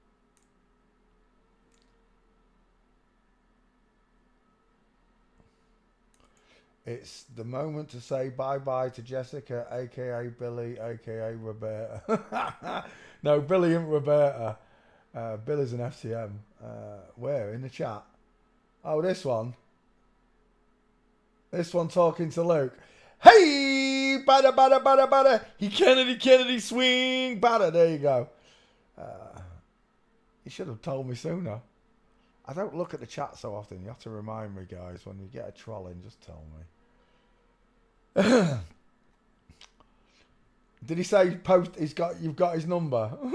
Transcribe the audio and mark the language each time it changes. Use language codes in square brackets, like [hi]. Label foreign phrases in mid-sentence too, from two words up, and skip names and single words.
[en] It's the moment to say bye-bye to Jessica, a.k.a. Billy, a.k.a. Roberta. No, Billy and Roberta. Billy's an FCM. Where? In the chat? Oh, this one. This one talking to Luke. Hey! Bada, bada, bada, bada. He Kennedy, swing. Bada. There you go. You should have told me sooner. I don't look at the chat so often. You have to remind me, guys. When you get a troll in, just tell me. Did he say post? You've got his number.